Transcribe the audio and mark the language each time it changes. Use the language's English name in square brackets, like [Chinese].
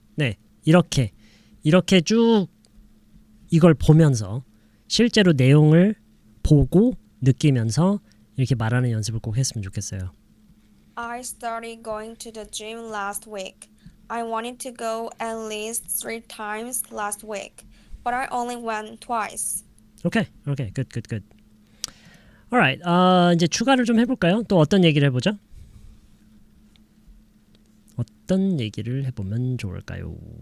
[Korean] 네, 이렇게 쭉 이걸 보면서 실제로 내용을 보고 느끼면서 이렇게 말하는 연습을 꼭 했으면 좋겠어요. [English] I started going to the gym last week. I wanted to go at least 3 times last week, but I only went twice. [Korean] 오케이. good. Alright, 이제 추가를 좀 해볼까요? 또 어떤 얘기를 해보죠? 어떤 얘기를 해보면 좋을까요?